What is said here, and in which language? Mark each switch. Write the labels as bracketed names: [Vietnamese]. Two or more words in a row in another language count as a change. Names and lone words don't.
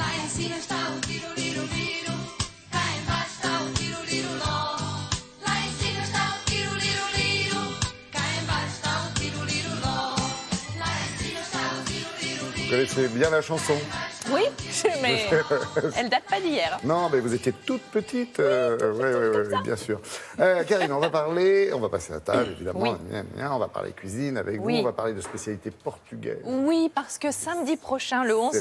[Portuguese] cima está o tiro-liro-liro, cá embaixo está o tiro-liro-ló. Lá em cima está o tiro-liro-liro, cá embaixo está o tiro-liro-ló. Lá em cima está o tiro-liro-liro. [French] Vous connaissez bien la chanson? Oui, mais elle date pas d'hier. Non, mais vous étiez toute petite. Oui, bien sûr. Karine, on va passer à table, évidemment. Oui. On va parler cuisine avec Oui. vous, on va parler de spécialités portugaises. Oui, parce que samedi prochain, le 11